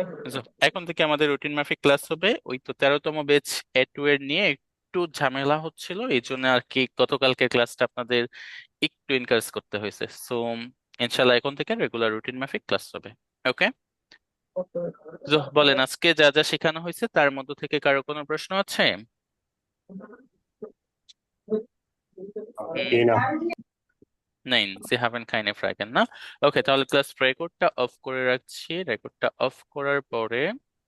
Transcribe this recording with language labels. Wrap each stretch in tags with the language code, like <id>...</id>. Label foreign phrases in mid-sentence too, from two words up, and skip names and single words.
<bn>এখন থেকে আমাদের রুটিন মাফিক ক্লাস হবে। ওই তো 13তম ব্যাচ A2 এর নিয়ে একটু ঝামেলা হচ্ছিল, এই জন্য আর কি গতকালকে ক্লাসটা আপনাদের একটু এনকারেজ করতে হয়েছে। সো ইনশাল্লাহ এখন থেকে রেগুলার রুটিন মাফিক ক্লাস হবে। ওকে, ওকে বলেন আজকে যা যা শেখানো হয়েছে তার মধ্যে থেকে কারো কোনো প্রশ্ন আছে?</bn> <de>Nein, Sie haben keine Fragen,</de> <bn>না? ওকে, তাহলে ক্লাস রেকর্ডটা অফ করে রাখছি। রেকর্ডটা অফ করার পরে</bn>